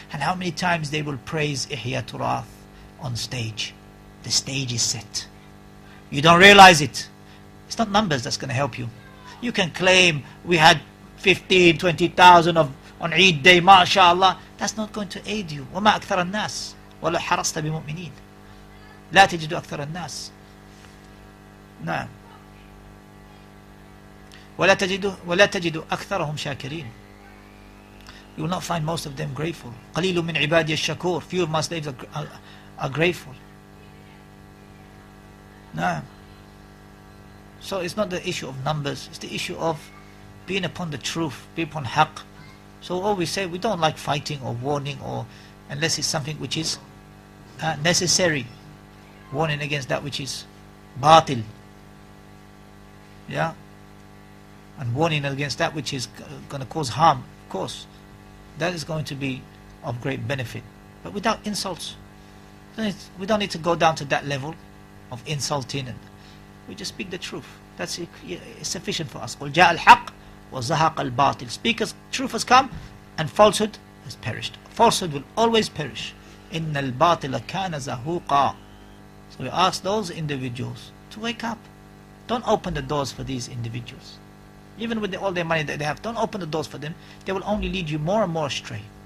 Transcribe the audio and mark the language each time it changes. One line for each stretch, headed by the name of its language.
English: And how many times they will praise Ihya Turath on stage. The stage is set. You don't realize it. It's not numbers that's going to help you. You can claim we had 15, 20,000 on Eid Day, mashallah. That's not going to aid you.
Arabic: وَمَا أَكْثَرَ النَّاسِ وَلَا حَرَصْتَ بِمُؤْمِنِينَ لا تجد أكثر الناس نعم ولا تجد أكثرهم شاكرين.
English: You will not find most of them grateful.
Arabic: قليل من عبادي الشكور.
English: Few of my slaves are grateful. نعم. So it's not the issue of numbers, it's the issue of being upon the truth, being upon haqq. So always say we don't like fighting or warning, or unless it's something which is necessary. Warning against that which is batil, and warning against that which is going to cause harm. Of course, that is going to be of great benefit, but without insults. We don't need to go down to that level of insulting, and we just speak the truth. That's sufficient for us.
Arabic: قُلْ جَاءَ الْحَقِّ وَزَهَقَ الْبَاطِلِ.
English: Speak as truth has come and falsehood has perished. Falsehood will always perish.
Arabic: إِنَّ الْبَاطِلَ كَانَ زَهُوقًا.
English: So we ask those individuals to wake up. Don't open the doors for these individuals. Even with all their money that they have, don't open the doors for them. They will only lead you more and more astray.